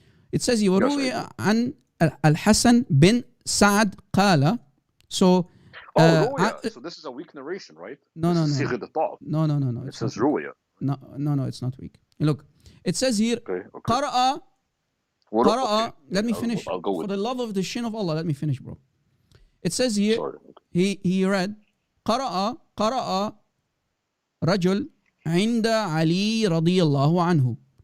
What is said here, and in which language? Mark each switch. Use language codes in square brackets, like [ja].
[en] It says, [ar] وَرُوِيَ عَنْ الْحَسَنْ بِن سَعَدْ قَالَ. [en] So, so this is a weak narration, right? No. No. It says Ruya. No, it's not weak. Look, it says here, قَرَأَ. Let me finish. For the love of the shin of Allah, let me finish, bro. It says here, he read, [ar] قَرَأَ رَجُل عِنْدَ عَلِي رَضِيَ اللَّهُ عَنْهُ.